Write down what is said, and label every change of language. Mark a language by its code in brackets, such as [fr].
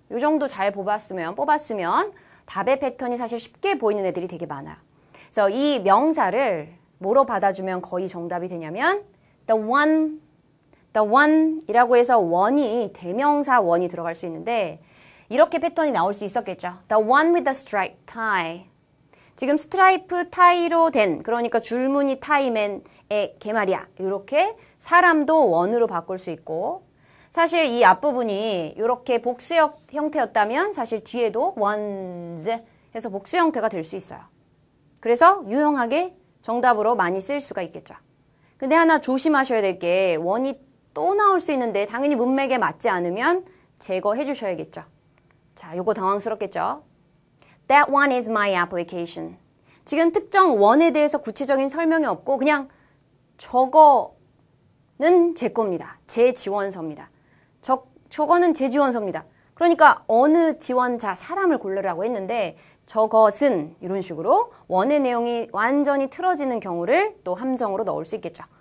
[ko] 이 정도 잘 뽑았으면 답의 패턴이 사실 쉽게 보이는 애들이 되게 많아요. 그래서 이 명사를 뭐로 받아주면 거의 정답이 되냐면 [en] the one [ko] the one이라고 해서 one이 대명사 one이 들어갈 수 있는데 이렇게 패턴이 나올 수 있었겠죠. [en] The one with the striped tie. [ko] 지금 스트라이프 타이로 된 그러니까 줄무늬 타이맨의 개말이야. 이렇게 사람도 원으로 바꿀 수 있고 사실 이 앞부분이 이렇게 복수 형태였다면 사실 뒤에도 ones 해서 복수 형태가 될 수 있어요. 그래서 유용하게 정답으로 많이 쓸 수가 있겠죠. 근데 하나 조심하셔야 될 게 원이 또 나올 수 있는데 당연히 문맥에 맞지 않으면 제거해 주셔야겠죠. 자, 요거 당황스럽겠죠. [en] That one is my application. [ko] 지금 특정 원에 대해서 구체적인 설명이 없고 그냥 저거는 제 겁니다. 제 지원서입니다. 저거는 제 지원서입니다. 그러니까 어느 지원자, 사람을 고르라고 했는데 저것은 이런 식으로 원의 내용이 완전히 틀어지는 경우를 또 함정으로 넣을 수 있겠죠.